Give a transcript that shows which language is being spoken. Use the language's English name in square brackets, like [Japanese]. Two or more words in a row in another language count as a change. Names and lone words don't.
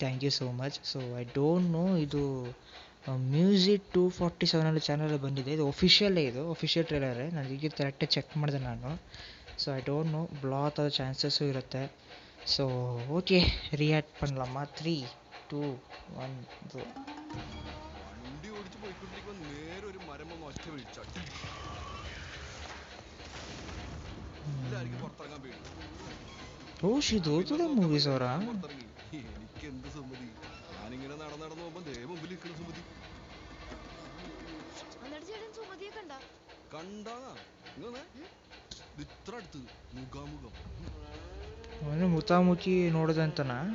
[English] Thank you so much. So I don't know, [Kannada] ಇದು ಮ್ಯೂಸಿಕ್ 247 ಚಾನಲಲ್ಲಿ ಬಂದಿದೆ. ಇದು ಅಫಿಷಿಯಲ್ ಟ್ರೇಲರೇ. ನಾನು ಈಗ ಕರೆಕ್ಟಾಗಿ ಚೆಕ್ ಮಾಡಿದೆ ನಾನು. [English] So I don't know, [Kannada] ಬ್ಲಾಕ್ ಆಗೋ ಚಾನ್ಸಸ್ಸು ಇರುತ್ತೆ. [English] So okay, [Tamil] ரியாக்ட் பண்ணலாமா? [Kannada] 3, 2, 1 ಗೋ. [Malayalam] വണ്ടി ഓടിച്ച് പോയിക്കൊണ്ടിരിക്കുമ്പോൾ നേരെ ഒരു മരം വന്ന് ഒറ്റ വീഴ്ച. എല്ലാവർക്കും പുറത്തിറങ്ങാൻ പേടി. [Kannada] ಇದು ಮೂವೀಸ್ ಅವರಾ? [Malayalam] പുറത്തിറങ്ങി എനിക്ക് എന്ത് സുമതി. ഞാനിങ്ങനെ നടന്നു പോകുമ്പോ ദേ മുമ്പിൽ നിൽക്കുന്ന സുമതി. കണ്ടാ ഇങ്ങനെ ഇത്ര അടുത്ത് മുഖാമുഖം. [Kannada] ಅವನು ಮುಖಾಮುಖಿ ನೋಡಿದಂತನ?